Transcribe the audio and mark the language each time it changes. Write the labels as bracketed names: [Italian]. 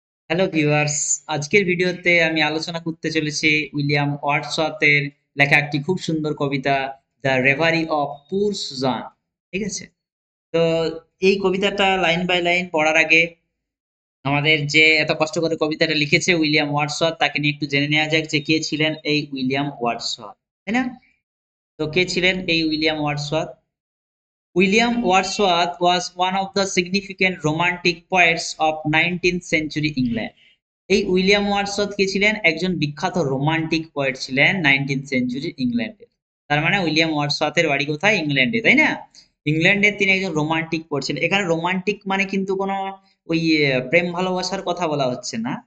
[Bangla] Hello viewers, আজকের ভিডিওতে আমি আলোচনা করতে চলেছি উইলিয়াম ওয়ার্ডসওয়ার্থের লেখা একটি খুব সুন্দর কবিতা, দ্য রেভারি অফ পুর সুজান। ঠিক আছে? তো এই কবিতাটা লাইন বাই লাইন পড়ার আগে আমাদের যে এত কষ্ট করে কবিতাটা লিখেছে উইলিয়াম ওয়ার্ডসওয়ার্থ, তাকে নিয়ে একটু জেনে নেওয়া যাক যে কে ছিলেন এই উইলিয়াম ওয়ার্ডসওয়ার্থ, তাই না? তো কে ছিলেন এই William Wordsworth? [English] William Wordsworth was one of the significant romantic poets of 19th century England. [Bangla] এই উইলিয়াম ওয়ার্ডসওয়ার্থ কে ছিলেন? একজন বিখ্যাত রোমান্টিক পোয়েট ছিলেন 19th সেঞ্চুরি ইংল্যান্ডে। তার মানে উইলিয়াম ওয়ার্ডসওয়ার্থের বাড়ি কোথায়? ইংল্যান্ডে, তাই না? ইংল্যান্ডের তিনি একজন রোমান্টিক পোয়েট ছিলেন। এখানে রোমান্টিক মানে কিন্তু কোনো ওই প্রেম ভালোবাসার কথা বলা হচ্ছে না।